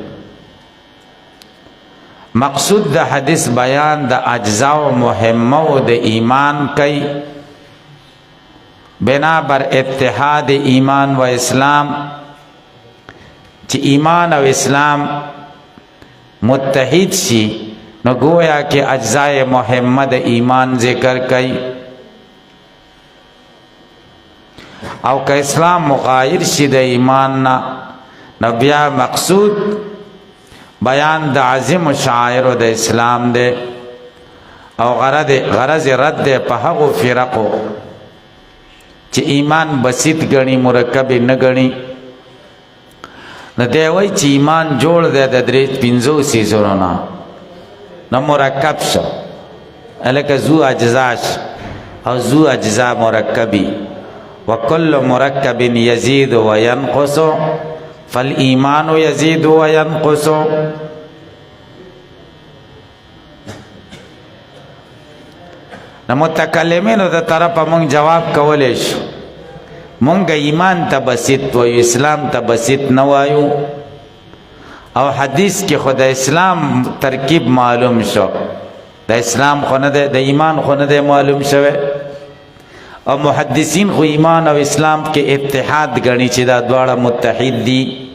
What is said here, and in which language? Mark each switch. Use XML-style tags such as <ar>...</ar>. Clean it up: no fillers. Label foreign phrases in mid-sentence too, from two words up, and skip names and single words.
<ps>مقصود د حدیث بیان د اجزاء و مهمه د ایمان کوي بنا بر اتحاد ایمان و اسلام، چې ایمان او اسلام متحد شي نو</ps> <ur>گویا کہ</ur> <ps>اجزاء مهمه د ایمان ذکر کوي، او که اسلام مغایر شي د ایمان نو بیا مقصود بیان د عظیم شعائر د اسلام دی، او غرض رد په هغو فرقو چې ایمان بسیط گنی مرکب نه گنی. نو دی وایي چې ایمان جوړ دی د درې پنځو څیزونو نه، نو مرکب شو لکه ذو اجزاش او</ps> <ar>ذو اجزا</ar> <ps>مرکبی،</ps> <ar>وکل مرکب یزید و ینقص فالایمان یزید و ینقص.</ar> <ps>نو متکلمینو د طرفه مونږ جواب کولی شو، مونږ ایمان ته بسیط وایو، اسلام ته بسیط نه وایو، او حدیث کې خو د اسلام ترکیب معلوم شو، د اسلام خو نه دی، د ایمان خو نه دی معلوم شوی، او محدثین خو ایمان او اسلام کې اتحاد گنی چې دا دواړه متحد دي.</ps>